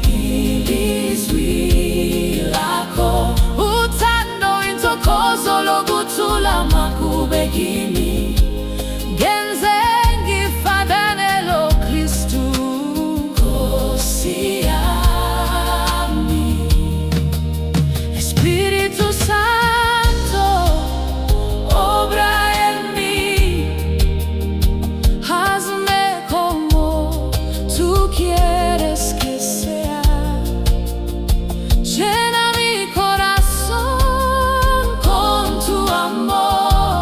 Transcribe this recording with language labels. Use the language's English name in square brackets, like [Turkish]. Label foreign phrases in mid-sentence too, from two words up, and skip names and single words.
[North Ndebele] Ilizwi lakho. Uthando, intokozo lokuthula makube kimi. Ngenze ngifanane lo Kristu, Nkosi yami. [Spanish] Espíritu Santo, obra en mí. Hazme como tú quieres que sea. Llena mi corazón con tu amor.